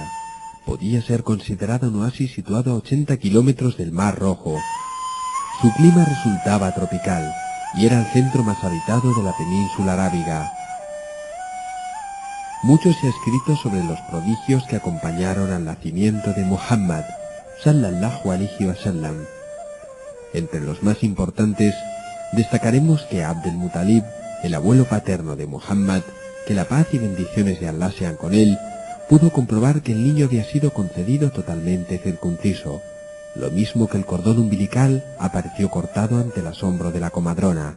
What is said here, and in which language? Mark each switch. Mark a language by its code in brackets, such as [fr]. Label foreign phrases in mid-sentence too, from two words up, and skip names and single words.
[es] Podía ser considerada un oasis situado a 80 kilómetros del Mar Rojo. Su clima resultaba tropical y era el centro más habitado de la península arábiga. Mucho se ha escrito sobre los prodigios que acompañaron al nacimiento de Muhammad, [ar] صلى الله عليه وسلم. [es] Entre los más importantes, destacaremos que Abd el-Muttalib, el abuelo paterno de Muhammad, que la paz y bendiciones de Allah sean con él, pudo comprobar que el niño había sido concebido totalmente circunciso. Lo mismo que el cordón umbilical apareció cortado ante el asombro de la comadrona.